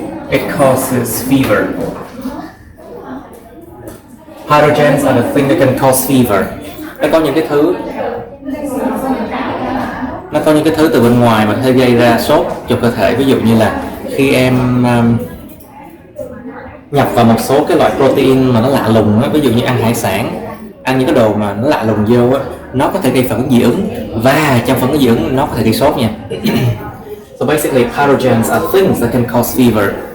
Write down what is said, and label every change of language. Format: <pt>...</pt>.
<en>It causes fever. Pyrogens are the thing that can cause fever.</en> <vi>Nó có những cái thứ từ bên ngoài mà có thể gây ra sốt cho cơ thể. Ví dụ như là khi em nhập vào một số cái loại protein mà nó lạ lùng á, ví dụ như ăn hải sản, ăn những cái đồ mà nó lạ lùng vô á, nó có thể gây phản ứng dị ứng, và trong phản ứng dị ứng nó có thể gây sốt nha.</vi> <en>So basically, pathogens are things that can cause fever.</en>